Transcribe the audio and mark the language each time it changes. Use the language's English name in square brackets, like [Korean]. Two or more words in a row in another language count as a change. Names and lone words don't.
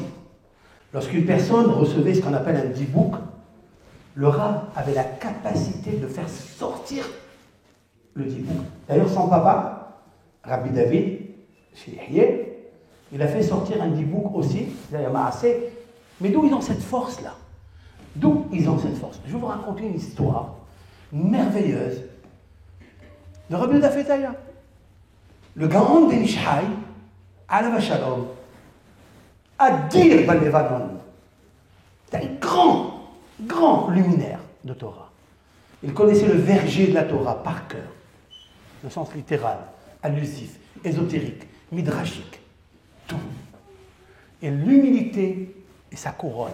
[French] Lorsqu'une personne recevait ce qu'on appelle un dibouk, le Rav avait la capacité de faire sortir le dibouk. D'ailleurs, son papa, Rabbi David, chez Yahya, il a fait sortir un dibouk aussi, d'ailleurs Maasé. Mais d'où ils ont cette force-là? D'où ils ont cette force? Je vais vous raconter une histoire merveilleuse de Rabbi Yehuda Fetaya. Le Gaon Ben Ish Chai, [Hebrew] עליו השלום, אדיר בלבנון. [French] C'est un grand luminaire de Torah. Il connaissait le verger de la Torah par cœur, le sens littéral, allusif, ésotérique, midrashique, tout. Et l'humilité est sa couronne.